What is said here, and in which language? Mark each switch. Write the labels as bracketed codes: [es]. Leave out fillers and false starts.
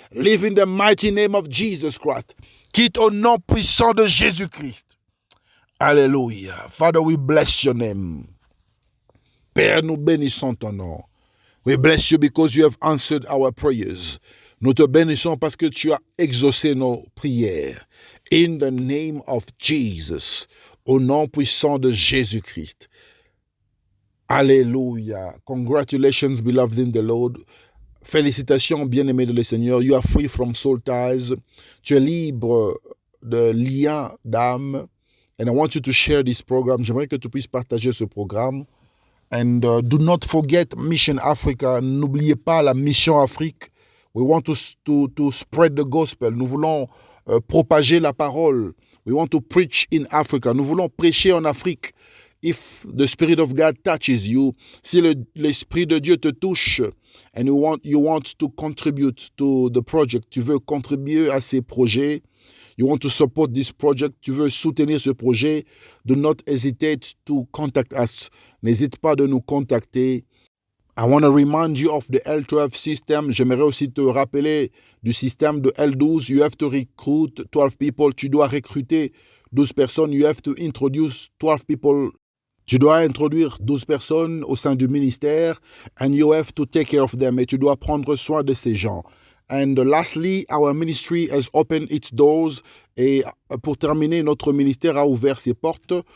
[en] Live in the mighty name of Jesus Christ. [fr] Quitte au nom puissant de Jésus-Christ. Alléluia. [en] Father, we bless your name. [fr] Père, nous bénissons ton nom. [en] We bless you because you have answered our prayers. [fr] Nous te bénissons parce que tu as exaucé nos prières. [en] In the name of Jesus. [fr] Au nom puissant de Jésus-Christ. Alléluia. [en] Congratulations, beloved in the Lord. [fr] Félicitations, bien-aimés de le Seigneur. [en] You are free from soul ties. [fr] Tu es libre de liens d'âme. [en] And I want you to share this program. [fr] J'aimerais que tu puisses partager ce programme. [en] And do not forget Mission Africa. [fr] N'oubliez pas la Mission Afrique. [en] We want to spread the gospel. [fr] Nous voulons propager la parole. [en] We want to preach in Africa. [fr] Nous voulons prêcher en Afrique. [en] If the Spirit of God touches you, [fr] si l'Esprit de Dieu te touche, [en] and you want to contribute to the project, [fr] tu veux contribuer à ces projets, [en] you want to support this project, [fr] tu veux soutenir ce projet, [en] do not hesitate to contact us. [fr] N'hésite pas de nous contacter. [en] I want to remind you of the L12 system. [fr] J'aimerais aussi te rappeler du système de L12. [en] You have to recruit 12 people. [fr] Tu dois recruter 12 personnes. [en] You have to introduce 12 people. [fr] Tu dois introduire 12 personnes au sein du ministère. [en] And you have to take care of them. [fr] Et tu dois prendre soin de ces gens. [en] And lastly, our ministry has opened its doors. [fr] Et pour terminer, notre ministère a ouvert ses portes.